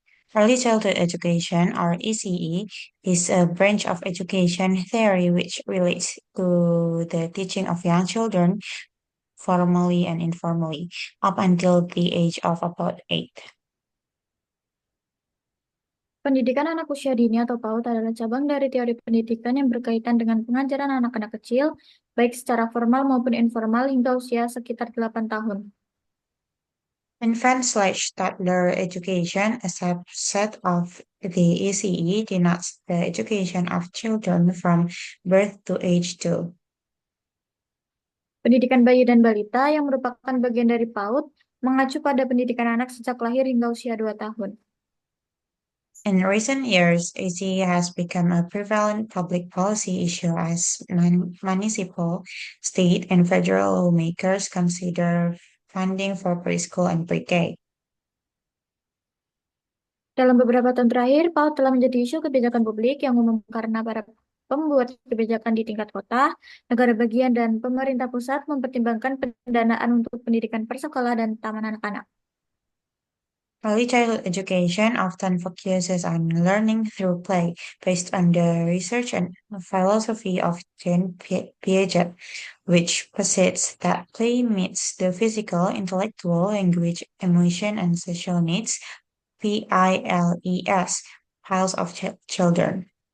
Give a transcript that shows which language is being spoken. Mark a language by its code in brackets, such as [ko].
[en] Early childhood education, or ECE, is a branch of education theory which relates to the teaching of young children, formally and informally, up until the age of about 8. [id] Pendidikan anak usia dini atau PAUD adalah cabang dari teori pendidikan yang berkaitan dengan pengajaran anak-anak kecil, baik secara formal maupun informal hingga usia sekitar 8 tahun. [en] Infant/toddler education, a subset of the ECE, denotes the education of children from birth to age 2. [id] Pendidikan bayi dan balita yang merupakan bagian dari PAUD mengacu pada pendidikan anak sejak lahir hingga usia 2 tahun. [en] In recent years, ECE has become a prevalent public policy issue as municipal, state, and federal lawmakers consider funding for preschool and pre-K. [id] Dalam beberapa tahun terakhir, PAUD telah menjadi isu kebijakan publik yang umum karena para pembuat kebijakan di tingkat kota, negara bagian, dan pemerintah pusat mempertimbangkan pendanaan untuk pendidikan persekolah dan taman anak-anak. [en] Early childhood education often focuses on learning through play, based on the research and philosophy of Jean Piaget, which posits that play meets the physical, intellectual, language, emotion, and social needs PILES, piles of children.